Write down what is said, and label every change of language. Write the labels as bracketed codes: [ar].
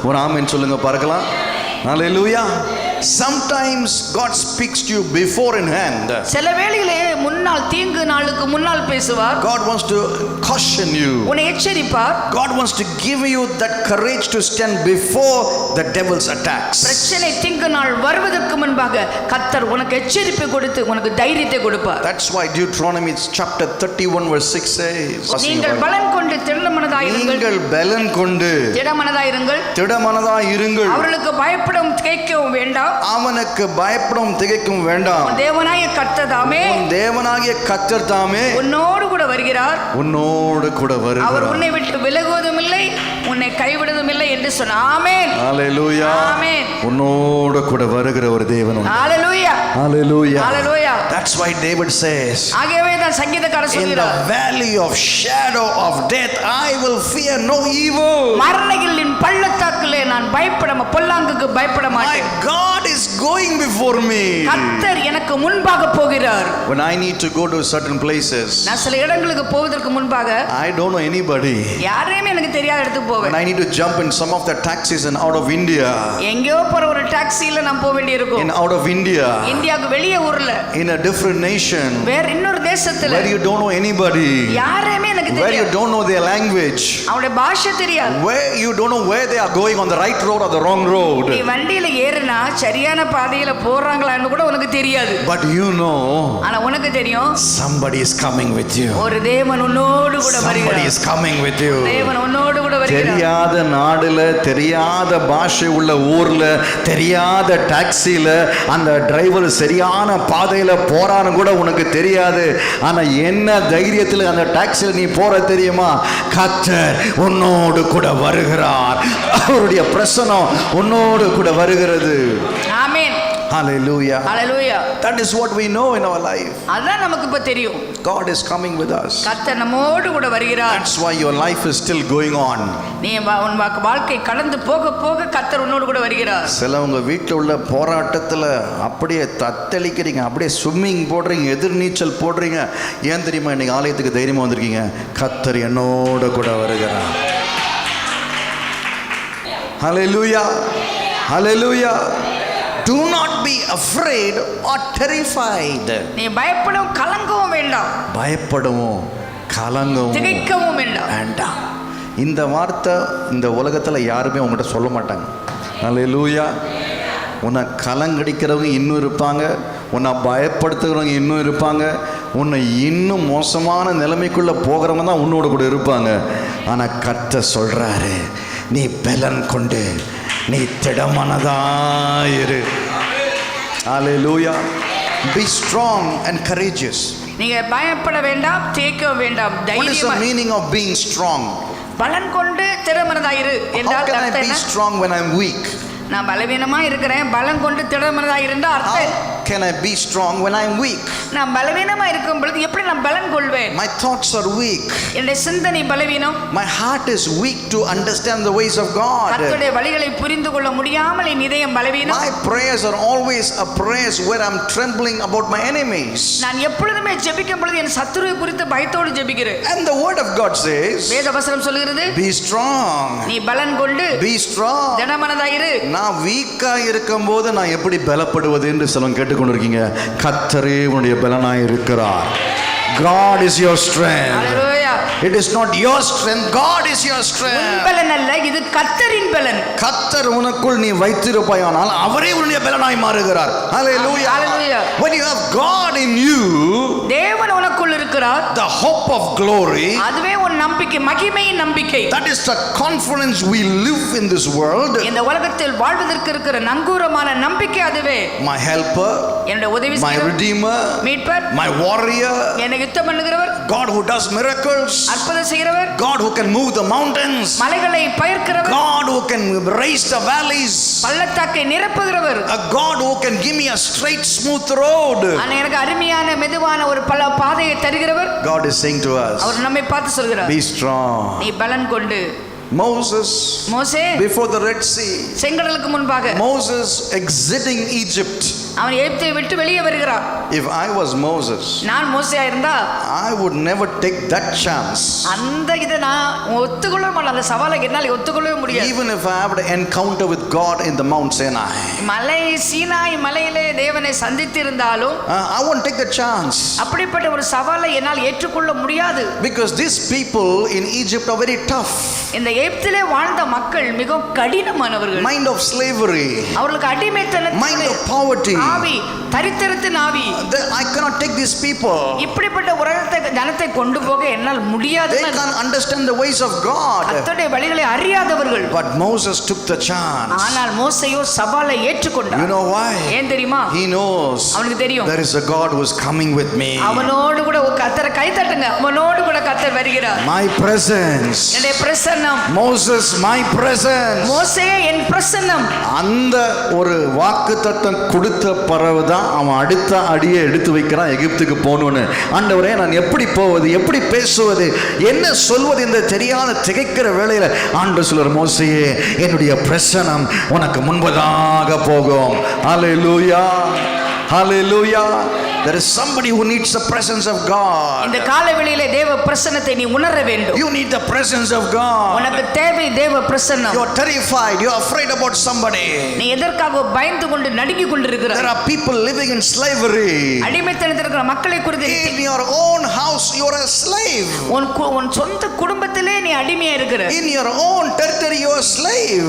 [ta] ஒரு ஆமென் சொல்லுங்க பார்க்கலாம். Hallelujah. [en] Sometimes God speaks to you before in hand. [ta] சில வேளையிலே முன்னால் தீங்கு நாளுக்கு முன்னால் பேசுவார். [en] God wants to caution you. [ta] உன்னை எச்சரிப்பார். [en] God wants to give you that courage to stand before the devil's attacks. [ta] பிரச்சனை தீங்கு நாள் வருவதற்கு முன்பாக கர்த்தர் உனக்கு எச்சரிப்பு கொடுத்து உனக்கு தைரியத்தை கொடுப்பார். [en] That's why Deuteronomy chapter 31 verse 6 says, [ta] நீங்கள் பலன் கொண்டு திடமனதாயிருங்கள். நீங்கள் பலன் கொண்டு திடமனதாயிருங்கள். திடமனதாயிருங்கள். அவர்களுக்கு பயப்படும் திகைக்கவும் வேண்டாம். அவனுக்கு பயப்படும் திகைக்கும் வேண்டாம். தேவனாகிய கர்த்தர் தாமே, தேவனாகிய கர்த்தர் தாமே உன்னோடு கூட வருகிறார். உன்னோடு கூட வருகிறார். அவர் உன்னை விட்டு விலகுவதும் இல்லை, உன்னை கைவிடுவதும் இல்லை என்று சொன்னார். ஆமென். ஹalleluya. ஆமென். உன்னோடு கூட வருகிற ஒரு தேவன் உண்டு. ஹalleluya. ஹalleluya. ஹalleluya. [en] That's why David says, [ta] ஆகவே தான் சங்கீதக்காரர் சொல்கிறார், [en] in the valley of shadow of death I will fear no evil. [ta] மரணங்களின் பள்ளத்தாக்கிலே நான் பொல்லாங்குக்கு பயப்பட மாட்டேன். [en] My God is going before me. [ta] கர்த்தர் எனக்கு முன்பாக போகிறார். [en] When I need to go to certain places, [ta] நான் சில இடங்களுக்கு போவதற்கு முன்பாக [en] I don't know anybody. [ta] யாரையுமே எனக்கு தெரியாத இடத்துக்கு போவேன். [en] When I need to jump in some of the taxis and out of India, [ta] எங்கேயோ போற ஒரு டாக்ஸில நான் போக வேண்டியிருக்கும். [en] in out of India, [ta] இந்தியாவுக்கு வெளியே ஊர்ல, [en] in a different nation, [ta] வேற இன்னொரு தேசத்துல, [en] where you don't know anybody, [ta] யாரையுமே எனக்கு [en] where you [ta] தெரியாது, [en] don't know their language, [ta] அவங்களுடைய பாஷை தெரியாது, [en] where you don't know where they are going, on the right road or the wrong road. [ta] நீ வண்டியில ஏறினா சரியான பாதையில போறாங்களான்னு கூட உனக்கு தெரியாது. [en] But you know, [ta] ஆனா உனக்கு தெரியும், [en] somebody is coming with you. [ta] ஒரு தேவன் உன்னோடு கூட வருகிறார். [en] Somebody is coming with you. [ta] தேவன் உன்னோடு கூட வருகிறார். தெரியாத நாடுல, தெரியாத பாஷை உள்ள ஊர்ல, தெரியாத டாக்ஸில அந்த டிரைவர் சரியான பாதையில போறான்னு கூட உனக்கு தெரியாது. ஆனா என்ன தைரியத்தில் அந்த டாக்ஸில நீ போற தெரியுமா? கர்த்தர் உன்னோடு கூட வருகிறார். அவருடைய பிரசன்னம் உன்னோடு கூட வருகிறது. ஆமென். [en] Hallelujah. Hallelujah. That is what we know in our life. [ta] அதான் நமக்கு இப்ப தெரியும். [en] God is coming with us. [ta] கர்த்தர் நம்மோடு கூட வருகிறார். [en] That's why your life is still going on. [ta] நீ உன் வாழ்க்கை கடந்து போக போக கர்த்தர் உன்னோடு கூட வருகிறார். சிலவங்க வீட்டில் உள்ள போராட்டத்தில் அப்படியே தத்தளிக்கிறீங்க, அப்படியே ஸ்விம்மிங் போடுறீங்க, எதிர்நீச்சல் போடுறீங்க. ஏன் தெரியுமா? இன்னைக்கு ஆலயத்துக்கு தைரியமாக வந்திருக்கீங்க. கர்த்தர் என்னோட கூட வருகிறார். [en] Hallelujah. Hallelujah. Do not be afraid or terrified. [ta] நீ பயப்படவும் கலங்கவும் வேண்டாம். பயப்படவும் கலங்கவும் திகைக்கவும் வேண்டாம். இந்த வார்த்தை இந்த உலகத்தில் யாருமே உங்கள்கிட்ட சொல்ல மாட்டாங்க. ஹல்லேலூயா. உன்னை கலங்கடிக்கிறவங்க இன்னும் இருப்பாங்க, உன்னை பயப்படுத்துகிறவங்க இன்னும் இருப்பாங்க, உன்னை இன்னும் மோசமான நிலைமைக்குள்ளே போகிறவங்க தான் உன்னோட கூட இருப்பாங்க. ஆனால் கர்த்தர் சொல்கிறாரு, நீ பலன் கொண்டு நீ திடமனதாயிரு. ஹல்லேலூயா. [en] Be strong and courageous. [ta] நீங்க பயப்பட வேண்டாம், திகைக்க வேண்டாம். [en] What is the meaning of being strong? [ta] பலன் கொண்டு திடமனதாயிரு என்றால் [en] How can I be strong when I'm weak? [ta] நான் பலவீனமா இருக்கிறேன், பலம் கொண்டு திடமனதாய் இருந்தா அர்த்தம். [en] How can I be strong when I'm weak? [ta] நான் பலவீனமா இருக்கும் பொழுது எப்படி நான் பலன் கொள்வேன்? [en] My thoughts are weak. [ta] என்னுடைய சிந்தனை பலவீனம். [en] My heart is weak to understand the ways of God. [ta] கர்த்தருடைய வழிகளை புரிந்து கொள்ள முடியாமல் என் இதயம் பலவீனம். [en] My prayers are always a prayers where I'm trembling about my enemies. [ta] நான் எப்பொழுதுமே ஜெபிக்கும் பொழுது என் சத்துருவை குறித்து பயத்தோடு ஜெபிக்கிறேன். [en] And the word of God says, [ta] வேதவசனம் சொல்கிறது, [en] be strong. [ta] நீ பலன் கொண்டு [en] Be strong. [ta] திடமனதாயிரு. நான் வீக்கா இருக்கும்போது நான் எப்படி பலப்படுவது என்று சிலவங்க கேட்டுக்கொண்டிருக்கீங்க. கர்த்தரே உன்னுடைய பலனாய் இருக்கிறார். [en] God is your strength. Hallelujah. It is not your strength, God is your [ta] உன் [en] strength. [ta] பலன் அல்ல, இது கர்த்தரின் பலன். கர்த்தர் உனக்குள் நீ வைத்திருப்பாயானால் அவரே உன்னுடைய பலனாய் மாறுகிறார். [en] Hallelujah. Hallelujah. When you have God in you, [ta] தேவன் உனக்குள் இருக்கிறார், [en] the hope of glory, [ta] அதுவே உன் நம்பிக்கை, மகிமையின் நம்பிக்கை. [en] that is the confidence we live in this world. [ta] இந்த உலகத்தில் வாழ்வதற்கு இருக்கிற நங்கூரமான நம்பிக்கை அதுவே. [en] My helper, [ta] என்னுடைய உதவி [en] my [ta] செய்கிறவர், [en] redeemer, [ta] மீட்பர், [en] my warrior, [ta] என்னை யுத்தம் பண்ணுகிறவர், [en] God who does miracles, [ta] அற்புதம் செய்கிறவர், [en] God who can move the mountains, [ta] மலைகளை பெயர்க்கிறவர், [en] God who can raise the valleys, [ta] பள்ளத்தாக்கை நிரப்புகிறவர், [en] a God who can give me a straight smooth road. [ta] ஆனா எனக்கு அருமையான மெதுவான ஒரு பாதையை தருகிறவர். [en] God is saying to us, [ta] அவர் நம்மை பார்த்து சொல்கிறார், [en] be strong. [ta] நீ பலன் கொண்டு. [en] Moses, [ta] மோசே [en] before the Red Sea, [ta] செங்கடலுக்கு முன்பாக [en] Moses exiting Egypt. [ta] அவன் எகிப்தை விட்டு வெளியே வருகிறான். [en] If I was Moses, [ta] நான் மோசேயா இருந்தா [en] I would never take that chance. [ta] அந்த இதை நான் ஒத்துக்கொள்ள மாட்டேன், அந்த சவாலை என்னால் ஒத்துக்கொள்ளவே முடியாது. [en] Even if I have to encounter with God in the Mount Sinai, [ta] மலை சீனாய் மலையிலே தேவனை சந்தித்திருந்தாலும் [en] I won't take the chance. [ta] அப்படிப்பட்ட ஒரு சவாலை என்னால் ஏற்றுக்கொள்ள முடியாது. [en] Because these people in Egypt are very tough. [ta] இந்த எகிப்திலே வாழ்ந்த மக்கள் மிகவும் கடினமானவர்கள். [en] Mind of slavery, [ta] அவர்களுக்கு அடிமைத்தனத்தின் [en] mind of poverty. [ta] ஆவி, தரித்திரத்தின் ஆவி. [en] I cannot take these people. [ta] இப்படிப்பட்ட உலகத்தை ஜனத்தை கொண்டு போக என்னால் முடியாது. [en] They can't understand the ways of God. [ta] கர்த்தருடைய வழிகளை அறியாதவர்கள். [en] But Moses took the chance. [ta] ஆனால் மோசேயோ சவாலை ஏற்றுக்கொண்டார். [en] You know why? [ta] ஏன் தெரியுமா? [en] He knows [ta] அவனுக்கு தெரியும், [en] there is a God who is coming with me. [ta] அவனோடு கூட கர்த்தரை கை தட்டுங்க, அவனோடு கூட கர்த்தர் வருகிறார். [en] My presence. [ta] என்னுடைய பிரசன்னம். [en] Moses, my presence. [ta] மோசே என் பிரசன்னம். அந்த ஒரு வாக்குத்தத்தம் கொடுத்த பிறகுதான் அவன் அடுத்த அடியை எடுத்து வைக்கிறான் எகிப்துக்கு போகணும்னு. ஆண்டவரே, நான் எப்படி போவது, எப்படி பேசுவது, என்ன சொல்வது என்று தெரியாத திகைக்கிற வேளையில ஆண்டவர் சொல்றார், மோசேயே, என்னுடைய பிரசன்னம் உனக்கு முன்பதாக போகும். ஹல்லேலூயா, ஹல்லேலூயா. [en] There is somebody who needs the presence of God. [ta] இந்த காலவெளியிலே தேவ பிரசன்னத்தை நீ உணர வேண்டும். [en] You need the presence of God. [ta] உனக்கு தேவை தேவ பிரசன்னம். [en] You are terrified, you are afraid about somebody. [ta] நீ எதற்காக பயந்து கொண்டு நடுங்கி கொண்டிருக்கிறாய்? [en] There are people living in slavery. [ta] அடிமைத்தனத்தில் இருக்கிற மக்களை குறித்து [en] In your own house you are a slave. [ta] உன் சொந்த குடும்பத்திலே நீ அடிமையா இருக்கிற. [en] In your own territory you are a slave.